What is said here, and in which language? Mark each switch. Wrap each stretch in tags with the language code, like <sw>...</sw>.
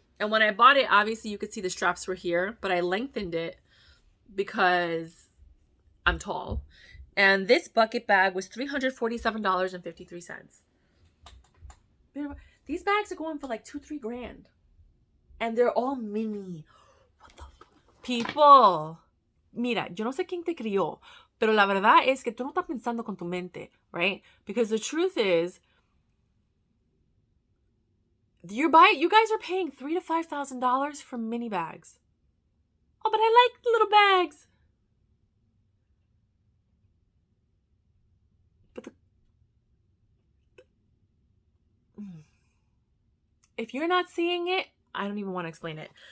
<en>And when I bought it, obviously you could see the straps were here, but I lengthened it because I'm tall. And this bucket bag was $347.53. These bags are going for like $2-3 grand. And they're all mini. What the people?</en> <es>Mira, yo no sé quién te crió, pero la verdad es que tú no estás pensando con tu mente,</es> <en>right? Because the truth is, you guys are paying $3,000 to $5,000 for mini bags. Oh, but I like the little bags. But if you're not seeing it, I don't even want to explain it.</en>